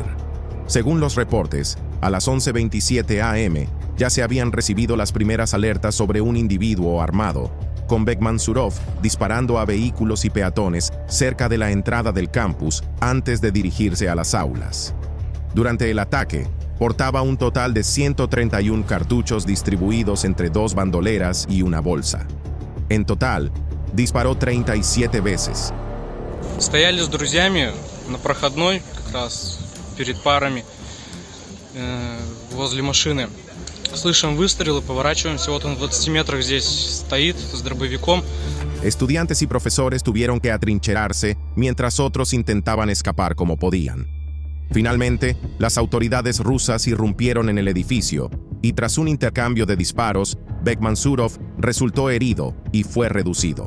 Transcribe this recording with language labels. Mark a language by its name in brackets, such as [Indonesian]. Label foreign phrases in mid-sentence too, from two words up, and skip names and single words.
[Spanish] Según los reportes, a las 11:27 am ya se habían recibido las primeras alertas sobre un individuo armado, con Bekmansurov disparando a vehículos y peatones cerca de la entrada del campus antes de dirigirse a las aulas. Durante el ataque, portaba un total de 131 cartuchos distribuidos entre 2 bandoleras y una bolsa. En total, disparó 37 veces. [Russian] Стояли с друзьями на проходной, как раз перед парами, возле машины. Слышим выстрелы, поворачиваемся, вот он в 20 метрах здесь стоит с дробовиком. [Spanish] Estudiantes y profesores tuvieron que atrincherarse mientras otros intentaban escapar como podían. Finalmente, las autoridades rusas irrumpieron en el edificio y tras un intercambio de disparos, Bekmansurov resultó herido y fue reducido.